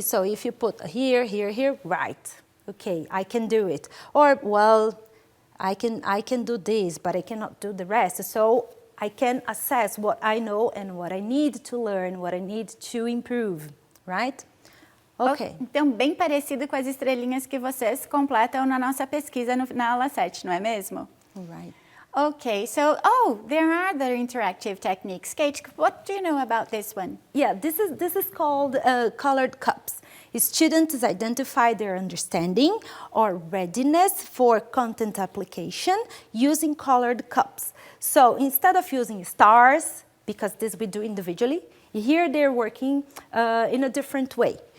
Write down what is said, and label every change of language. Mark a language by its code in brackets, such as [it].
[en] So if you put here, here, here, right. Okay, I can do it. Or, well, I can do this, but I cannot do the rest. So I can assess what I know and what I need to learn, what I need to improve, right? Okay. [pt] Então, bem parecido com as estrelinhas que vocês completam na nossa pesquisa na aula 7, não é mesmo? [en] All right. Okay, so, there are other interactive techniques. Kate, what do you know about this one? Yeah, this is called colored cups. Students identify their understanding or readiness for content application using colored cups. So instead of using stars, because this we do individually, here they're working in a different way.